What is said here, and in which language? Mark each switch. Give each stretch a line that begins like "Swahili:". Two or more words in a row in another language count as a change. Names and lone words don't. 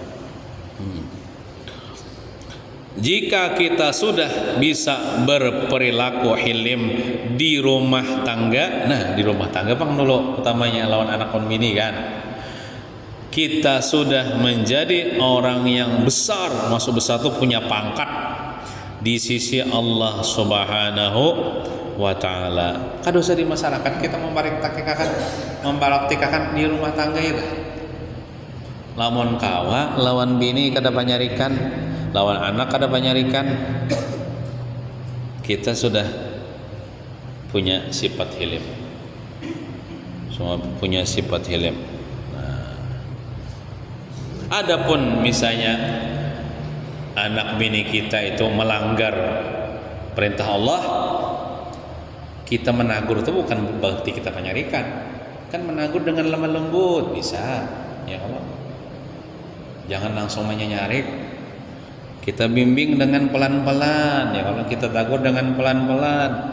Indonesian: Jika kita sudah bisa berperilaku hilim di rumah tangga, nah di rumah tangga bang dulu utamanya
Banjar: lawan anak kon bini kan,
Indonesian: kita sudah menjadi orang yang besar, maksud besar itu punya pangkat di sisi
Arabic: الله سبحانه وتعالى.
Indonesian: Kan dosa di masyarakat kita mempraktikakan di rumah tangga ya.
Banjar: Lamun kawa, lawan bini kada panyarikan, lawan anak kada panyarikan.
Indonesian: Kita sudah punya sifat hilim. Semua punya sifat hilim. Adapun misalnya anak bini kita itu melanggar perintah Allah, kita menegur itu bukan berarti kita penyarikan, kan menegur dengan lemah lembut bisa, ya Allah. Jangan langsung menyarik, kita bimbing dengan pelan-pelan, ya Allah. Kita tegur dengan pelan-pelan.